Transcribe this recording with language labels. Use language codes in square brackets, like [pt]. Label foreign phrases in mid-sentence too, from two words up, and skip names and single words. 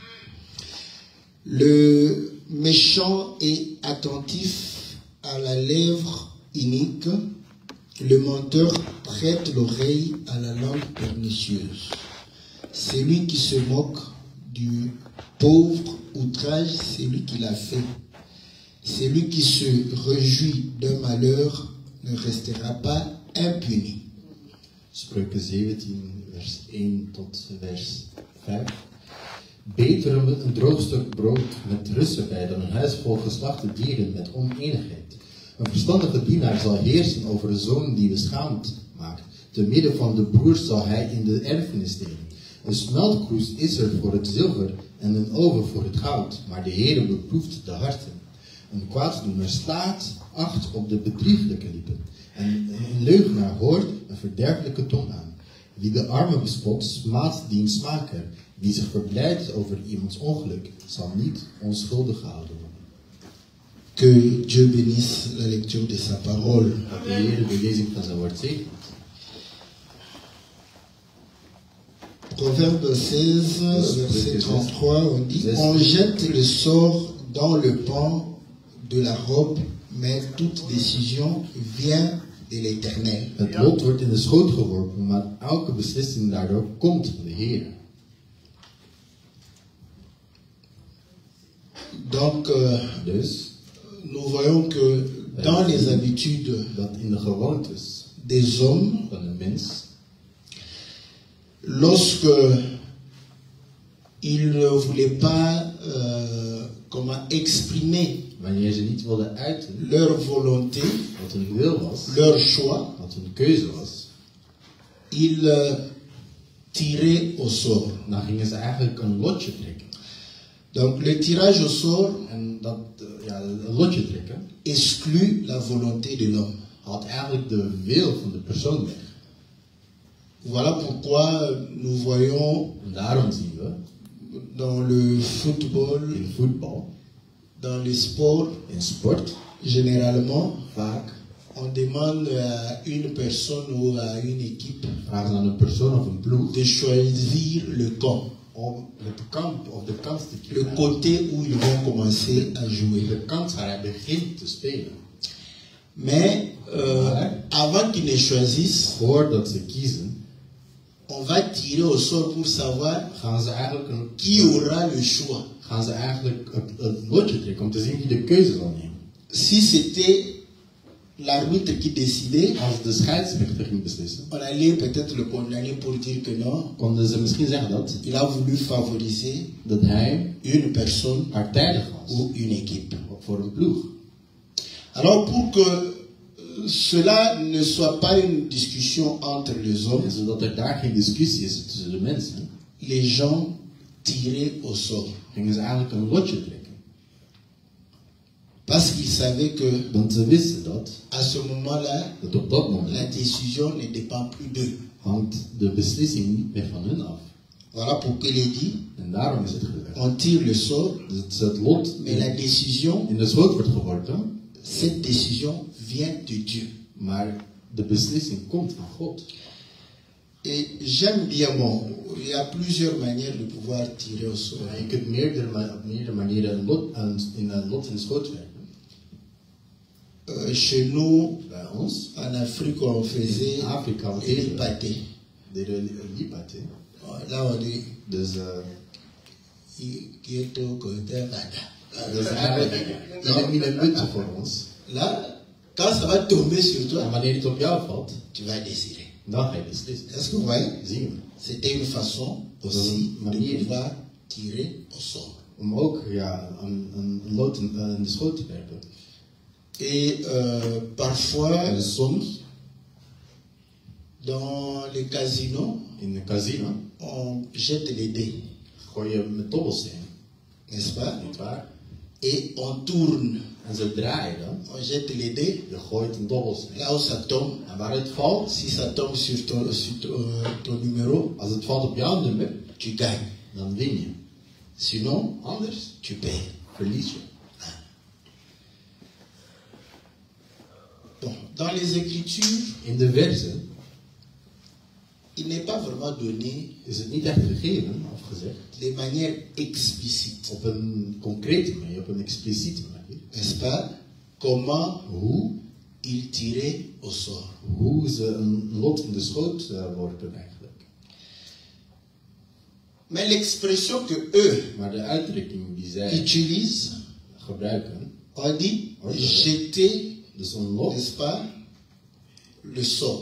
[fr] Le méchant est attentif à la lèvre inique, le menteur prête l'oreille à la langue pernicieuse. Celui qui se moque du pauvre outrage celui qui l'a fait. Celui qui se réjouit d'un malheur ne restera pas impuni. [nl] Spreuken 17, vers 1 tot vers 5. Beter een droog stuk brood met rust erbij dan een huis vol geslachte dieren met oneenigheid. Een verstandige dienaar zal heersen over een zoon die beschaamd maakt. Te midden van de broers zal hij in de erfenis delen. Een smeltkroes is er voor het zilver en een oven voor het goud, maar de Heere beproeft de harten. Een kwaaddoener slaat acht op de bedrieglijke lippen en een leugenaar hoort een verderfelijke tong aan. Wie de arme bespot, smaadt diens maker. Wie zich verblijdt over iemands ongeluk, zal niet onschuldig gehouden worden. [fr] Que Dieu bénisse la lecture de sa parole. [nl] Dat de Heer de lezing van zijn woord zegent. [fr] Proverbe 16, verset 33, on dit: on jette le sort dans le pan de la robe, mais toute décision vient de l'Éternel. [nl] Het lot wordt in de schoot geworpen, maar elke beslissing daardoor komt van de Heer. [fr] Donc, nous voyons que dans les habitudes [nl] dat in de gewoontes [fr] des hommes, [nl] van een mens, [fr] lorsque ils ne voulaient pas exprimer [nl] wanneer ze niet wilden uiten [fr] leur volonté, [nl] wat hun wil was, [fr] leur choix, [nl] wat hun keuze was, [fr] ils tiraient au sort. [nl] dan gingen ze eigenlijk een lotje trekken. [fr] Donc le tirage au sort [nl] En dat een lotje trekken [fr] exclut la volonté de l'homme. [nl] haalt eigenlijk de wil van de persoon weg. [fr] Voilà pourquoi nous voyons [nl] En daarom zien we [fr] dans le football, [nl] in voetbal, [fr] dans les sports, [nl] in sport, [fr] généralement, [nl] vaak [fr] on demande à une personne ou à une équipe [nl] vragen ze aan een persoon of een ploeg [fr] de choisir le camp, [nl] om het kamp of de kans te [fr] le [nl] kiezen. [fr] côté où ils vont commencer à jouer. [nl] De kans waar hij begint te spelen. [fr] Mais avant qu'ils ne choisissent, [nl] Voordat ze kiezen, [fr] on va tirer au sort pour savoir [nl] gaan ze eigenlijk [fr] qui aura le choix. [nl] gaan ze eigenlijk het lotje trekken om te zien wie de keuze zal nemen. [fr] Si c'était l'arbitre qui décidait, [nl] Als de scheidsrechter ging beslissen, [fr] on allait peut-être le condamner pour dire que non, [nl] konden ze misschien zeggen dat [fr] il a voulu favoriser [nl] hij [fr] une personne [nl] partijdig was [fr] ou une équipe. [nl] voor een ploeg. [fr] Alors pour que cela ne soit pas une discussion entre les hommes, [nl] En zodat er daar geen discussie is tussen de mensen, [fr] les gens tiraient au sort. [nl] gingen ze eigenlijk een lotje trekken. [fr] Parce qu'ils savaient que [nl] Want ze wisten dat [fr] à ce moment-là, [nl] op dat [fr] la [nl] moment [fr] décision ne dépend plus d'eux. [nl] hangt de beslissing niet meer van hun af. [fr] Voilà pourquoi il est dit, [nl] En daarom is het gezegd. [fr] On tire le sort, [nl] Dus het is het lot [fr] mais la décision, [nl] in de schoot wordt geworpen, [fr] cette décision vient de Dieu. [nl] maar de beslissing komt van God. [fr] Et j'aime bien, bon, il y a plusieurs manières de pouvoir tirer au sort. [nl] Je kunt op meerdere manieren in een lot in de schoot werken. [fr] Chez nous, [nl] Bij ons, [fr] en Afrique, on faisait [nl] in Afrika, we [fr] les [nl] deden [fr] pâtés. [nl] de lipaté. [fr] Là, on dit, [nl] Dus [fr] qui est au côté vada. [nl] dat is eigenlijk in een muntje voor ons. [fr] Là, quand ça va tomber sur [nl] En [fr] toi, [nl] wanneer het op jou valt, [fr] tu vas décider. [nl] dan ga je beslissen. [fr] Est-ce que vous voyez? [nl] Zien we. [fr] C'était une façon aussi de pouvoir tirer au sort. [nl] Om ook een lot in de schoot te werpen. [fr] Et parfois, [nl] En soms, [fr] dans les casinos, [nl] in een casino, [fr] on jette les dés, [nl] gooi je met dobbelsteen, [fr] n'est-ce pas? [nl] niet waar? [fr] Et on tourne. [nl] En ze draaien dan. [fr] On jette les dés, [nl] Je gooit een dobbelsteen. [fr] là où ça tombe. [nl] En waar het valt, [fr] Si ça tombe sur ton numéro, [nl] als het valt op jouw nummer, [fr] tu gagnes. [nl] dan win je. [fr] Sinon, [nl] Anders [fr] tu perds. [nl] verlies je. [fr] Bon, dans les Écritures, [nl] In de verzen [fr] il n'est pas vraiment donné [nl] is het niet echt gegeven of gezegd [fr] de manière explicite, [nl] op een concrete manier, op een expliciete manier. [fr] n'est-ce pas? Comment [nl] Hoe [fr] il tirait au sort. [nl] ze een lot in de schoot worpen eigenlijk. [fr] Mais l'expression que eux [nl] Maar de uitdrukking die zij [fr] utilisent, [nl] gebruiken, [fr] on dit Oui, jeter, [nl] dus een lot [fr] n'est-ce pas, le sort.